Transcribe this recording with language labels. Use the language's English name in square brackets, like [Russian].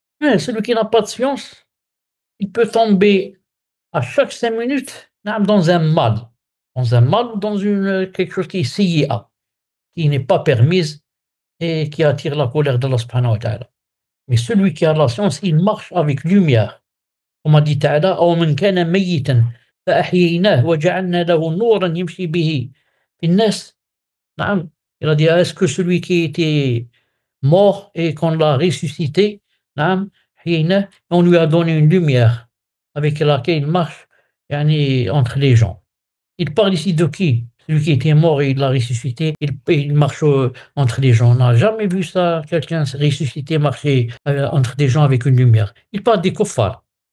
[French] Ouais, celui qui n'a pas de science, il peut tomber à chaque 5 minutes dans un mal. Dans un mal ou dans quelque chose qui est sayyi'a, qui n'est pas permise et qui attire la colère d'Allah [Arabic] subhanahu wa ta'ala. [French] Mais celui qui a la science, il marche avec lumière. Comme a dit [Arabic] Ta'ala, أو من كان ميتا فأحييناه وجعلنا له نورا يمشي به في الناس. نعم. [French] Il a dit, est-ce que celui qui était mort et qu'on l'a ressuscité, [Arabic] نعم, حييناه, [French] on lui a donné une lumière avec laquelle il marche yani, entre les gens. Il parle ici de qui? Celui qui était mort et il l'a ressuscité, il marche entre les gens. On n'a jamais vu ça, quelqu'un se ressusciter, marcher entre des gens avec une lumière. Il parle des kuffars.